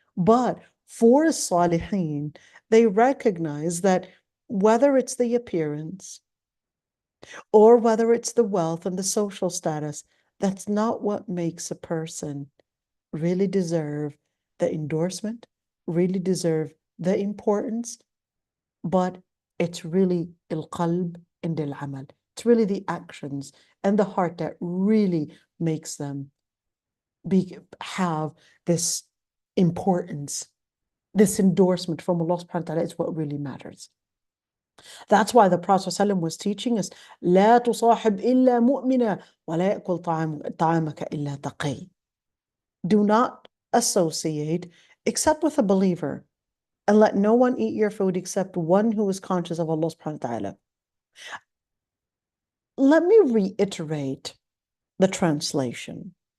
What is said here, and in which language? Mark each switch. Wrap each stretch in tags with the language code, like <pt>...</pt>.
<en>But for Salihin, they recognize that whether it's the appearance or whether it's the wealth and the social status, that's not what makes a person really deserve the endorsement, really deserve the importance, but it's really al-qalb</en> <ar>عند العمل.</ar> <en>It's really the actions and the heart that really makes them have this importance. This endorsement from Allah subhanahu wa ta'ala is what really matters. That's why the Prophet ﷺ was teaching us,</en> <ar>لا تصاحب إلا مؤمنا ولا يأكل طعامك إلا تقي.</ar> <en>Do not associate except with a believer, and let no one eat your food except one who is conscious of Allah subhanahu wa ta'ala. Let me reiterate the translation.</en>